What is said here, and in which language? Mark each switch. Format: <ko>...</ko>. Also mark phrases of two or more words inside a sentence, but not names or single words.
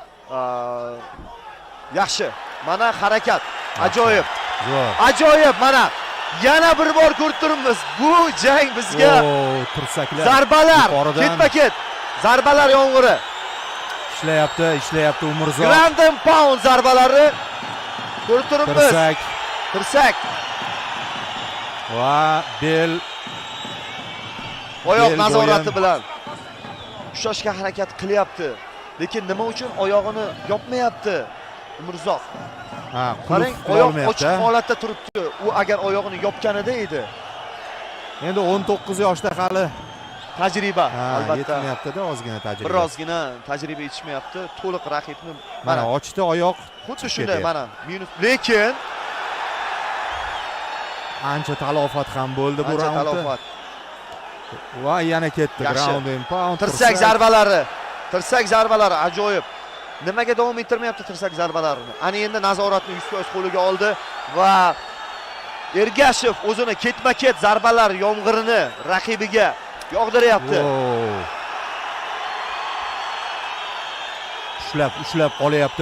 <uz>Yaxshi. Mana harakat. Ajoyib. Zo'r. Ajoyib, mana yana bir bor ko'rib turibmiz. Bu jang bizga tirsaklar, zarbalar, ketma-ket zarbalar yomg'iri. Ishlayapti Umurzoq.</uz> <en>Ground and pound</en> <uz>zarbalari ko'rib turibmiz. Tirsak. Va bel oyoq nazorati bilan ushlashga harakat qilyapti. Lekin nima uchun oyog'ini yopmayapti Umurzoq? Qarang, oyoq ochiq holatda turibdi. U agar oyog'ini yopganida edi. Endi 19 yoshda hali tajriba, albatta. Yetmayapti-da, ozgina tajriba. Birozgina tajriba yetishmayapti. To'liq raqibni mana ochdi oyoq. Xuddi shunday, mana minus. Lekin ancha talofat ham bo'ldi bu raundda. Talofat. Va yana ketdi</uz> <en>ground and pound.</en> <uz>Tirsak zarbalari ajoyib. Nimaga davom ettirmayapti tirsak zarbalarini? Ana endi nazoratni 100% qo'liga oldi va Ergashev o'zini ketma-ket zarbalar yomg'irini raqibiga yog'diryapti. Ushlab qolyapti</uz>